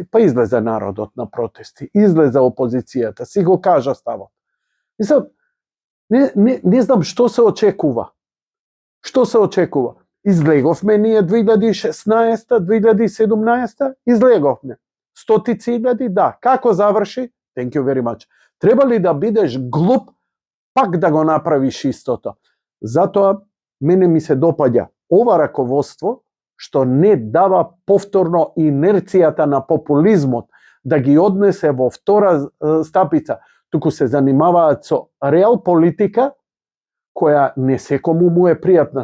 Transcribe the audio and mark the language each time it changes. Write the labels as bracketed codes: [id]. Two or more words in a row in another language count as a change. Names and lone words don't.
[mk] Па излезе народот на протести, излезе опозицијата, си го кажа ставот. Мислам, не знам што се очекува. Што се очекува? Излеговме ние 2016, 2017, излеговме. Стотици илјади, да. Како заврши? [en] Thank you very much. [mk] Треба ли да бидеш глуп, пак да го направиш истото? Затоа, мене ми се допаѓа ова раководство, што не дава повторно инерцијата на популизмот да ги однесе во втора стапица, туку се занимаваат со реал политика, која не секому му е пријатна.